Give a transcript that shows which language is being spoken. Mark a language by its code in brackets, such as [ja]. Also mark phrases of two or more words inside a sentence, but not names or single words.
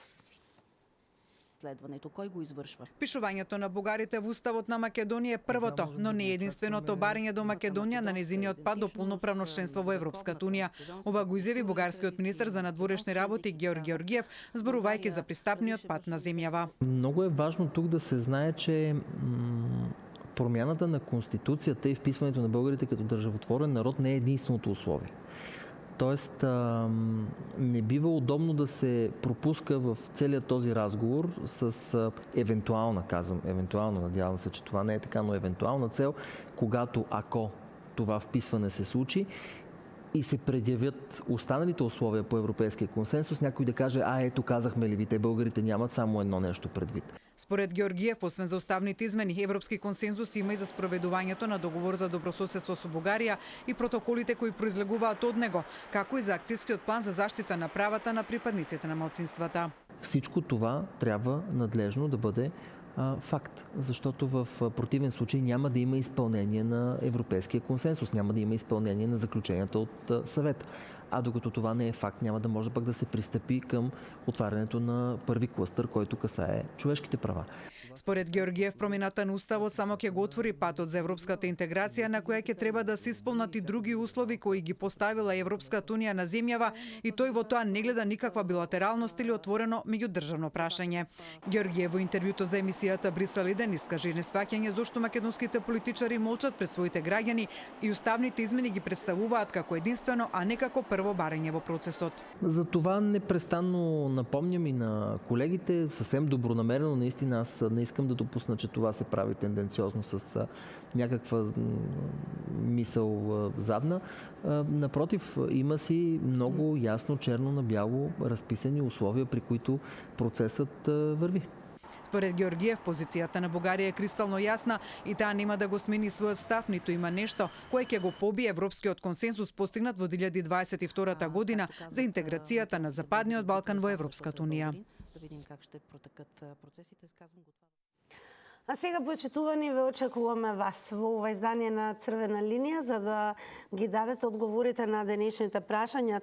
[mk] Следването, кој го извршва? Пишувањето на бугарите во Уставот на Македонија е првото, но не единственото барање до Македонија на незиниот пат до полноправно членство во Европската Унија. Ова го изјави бугарскиот министер за надворешни работи Георг Георгиев, зборувајќи за пристапниот пат на земјава. [bg] Многу е важно тук да се знае, че промяната на Конституцијата и вписването на българите като државотворен народ не е единственото условие. Тоест, не бива удобно да се пропуска в целият този разговор с евентуална, надявам се, че това не е така, но евентуална цел, когато, ако това вписване се случи, и се предјавят останалите условия по европейския консенсус, някой да каже, ето казахме ли ви, те българите нямат само едно нещо предвид. [mk] Според Георгиев, освен за уставните измени, европски консензус има и за спроведувањето на договор за добрососедство со Бугарија и протоколите кои произлегуваат од него, како и за акцијскиот план за заштита на правата на припадниците на малцинствата. [bg] Всичко това трябва надлежно да бъде факт, защото в противен случай няма да има изпълнение на европейския консенсус, няма да има изпълнение на заключенията от съвета. А докато това не е факт, няма да може пък да се пристъпи към отварянето на първи клъстър, който касае човешките права. [mk] Според Георгиев, промената на уставот само ќе го отвори патот за европската интеграција, на која ќе треба да се исполнат и други услови кои ги поставила Европската унија на земјава, и тој во тоа не гледа никаква билатералност или отворено меѓудржавно прашање. Георгиев во интервјуто за емисијата Брисел 1 искаже несваќање зошто македонските политичари молчат пред своите граѓани и уставните измени ги представуваат како единствено, а не како прво барење во процесот. [bg] За това непрестанно напомням и на колегите, съвсем добронамерено, наистина аз не искам да допусна, че това се прави тенденциозно с някаква мисъл задна. Напротив, има си много ясно, черно на бяло разписани условия, при които процесът върви. [mk] Според Георгиев, позицијата на Бугарија е кристално јасна и таа нема да го смени својот став, ниту има нешто кое ќе го побие европскиот консенсус постигнат во 2022 година за интеграцијата на Западниот Балкан во Европската унија. А сега, почитувани, ве очекуваме вас во ова издание на Црвена линија за да ги дадете одговорите на денешните прашања.